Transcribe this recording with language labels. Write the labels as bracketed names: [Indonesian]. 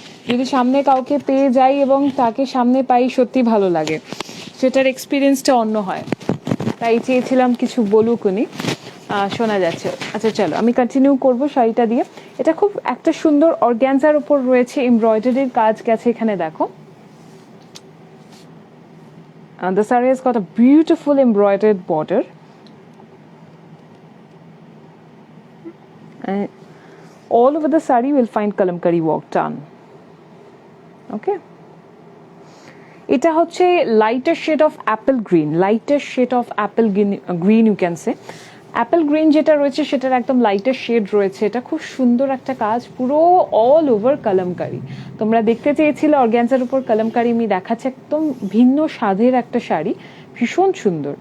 [Bangla] যদি সামনে কাউকে পেয়ে যাই এবং তাকে সামনে পাই সত্যি ভালো লাগে, সেটার এক্সপিরিয়েন্সটা অন্য হয়। তাই চেয়েছিলাম কিছু বলুক উনি। শোনা যাচ্ছে। আচ্ছা চলো আমি কন্টিনিউ করব শাড়িটা দিয়ে। এটা খুব একটা সুন্দর অর্গ্যানজার উপর রয়েছে, এমব্রয়ডারির কাজ গেছে এখানে দেখো। [English] The saree has got a beautiful embroidered border. And all over the saree we'll find kalamkari work done. Okay. [Bangla] এটা হচ্ছে [English] Lighter shade of apple green, lighter shade of apple green you can say. [Bangla] Apple green যেটা রয়েছে সেটার একদম lighter shade রয়েছে। এটা খুব সুন্দর একটা কাজ, পুরো অল ওভার কালামকারি। তোমরা দেখতে চেয়েছিলে অর্গ্যানজার উপর কালামকারি, আমি দেখাচ্ছি একদম ভিন্ন স্বাদের একটা শাড়ি, ভীষণ সুন্দর।